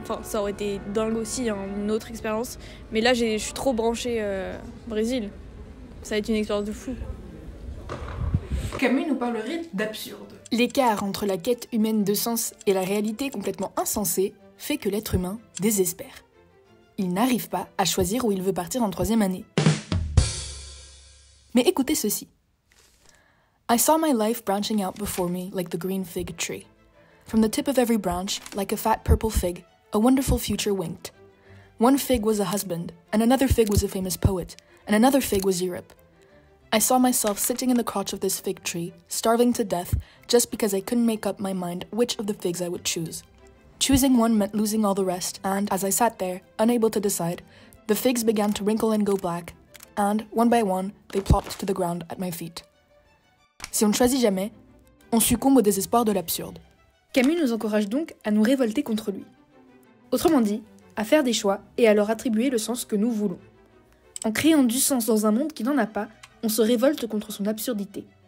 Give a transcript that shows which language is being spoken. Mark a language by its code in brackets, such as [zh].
[fr] Enfin, ça aurait été dingue aussi, hein, une autre expérience. Mais là, je suis trop branchée Brésil. Ça va être une expérience de fou. Camille nous parlerait d'absurde. L'écart entre la quête humaine de sens et la réalité complètement insensée fait que l'être humain désespère. Il n'arrive pas à choisir où il veut partir en 3e année. Mais écoutez ceci. [en] I saw my life branching out before me like the green fig tree. From the tip of every branch, like a fat purple fig, a wonderful future winked. One fig was a husband, and another fig was a famous poet, and another fig was Europe. I saw myself sitting in the crotch of this fig tree, starving to death, just because I couldn't make up my mind which of the figs I would choose. Choosing one meant losing all the rest, and as I sat there, unable to decide, the figs began to wrinkle and go black, and, one by one, they plopped to the ground at my feet. [fr] Si on ne choisit jamais, on succombe au désespoir de l'absurde. Camus nous encourage donc à nous révolter contre lui. Autrement dit, à faire des choix et à leur attribuer le sens que nous voulons. En créant du sens dans un monde qui n'en a pas, on se révolte contre son absurdité.